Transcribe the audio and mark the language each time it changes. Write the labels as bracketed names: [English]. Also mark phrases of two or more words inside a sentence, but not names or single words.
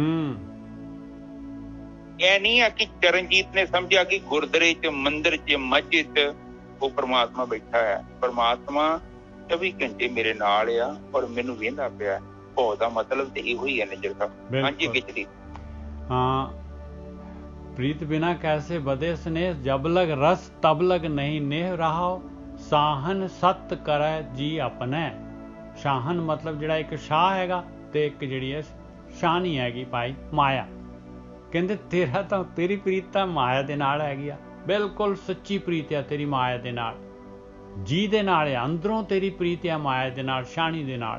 [Punjabi] ਇਹ ਨਹੀਂ ਆ ਕਿ ਚਰਨਜੀਤ ਨੇ ਸਮਝਿਆ ਕਿ ਗੁਰਦੁਆਰੇ 'ਚ, ਮੰਦਿਰ 'ਚ, ਮਸਜਿਦ 'ਚ ਉਹ ਪਰਮਾਤਮਾ ਬੈਠਾ ਹੈ। ਪਰਮਾਤਮਾ 24 ਘੰਟੇ ਮੇਰੇ ਨਾਲ ਆ ਔਰ ਮੈਨੂੰ ਵੇਂਦਾ ਪਿਆ। ਭਾਉ ਦਾ ਮਤਲਬ ਤੇ ਇਹੋ ਹੀ ਹੈ ਨਿਜਰ ਸਾਹਿਬ। ਹਾਂਜੀ ਗਿੱਚਦੀ। ਹਾਂ, [Hindi] प्रीत बिना कैसे बदे स्नेह, जब लग रस तब लग नहीं नेह रहाओ, साहन सत करे जी अपने। [Punjabi] ਸ਼ਾਹਨ ਮਤਲਬ ਜਿਹੜਾ ਇੱਕ ਸ਼ਾਹ ਹੈਗਾ ਤੇ ਇੱਕ ਜਿਹੜੀ ਹੈ ਸ਼ਾਨੀ ਹੈਗੀ ਭਾਈ ਮਾਇਆ। ਕਹਿੰਦੇ ਤੇਰਾ ਤਾਂ ਤੇਰੀ ਪ੍ਰੀਤ ਤਾਂ ਮਾਇਆ ਦੇ ਨਾਲ ਹੈਗੀ ਆ, ਬਿਲਕੁਲ ਸੱਚੀ ਪ੍ਰੀਤ ਆ ਤੇਰੀ ਮਾਇਆ ਦੇ ਨਾਲ, ਜੀ ਦੇ ਨਾਲ ਆ, ਅੰਦਰੋਂ ਤੇਰੀ ਪ੍ਰੀਤ ਆ ਮਾਇਆ ਦੇ ਨਾਲ, ਸ਼ਾਨੀ ਦੇ ਨਾਲ।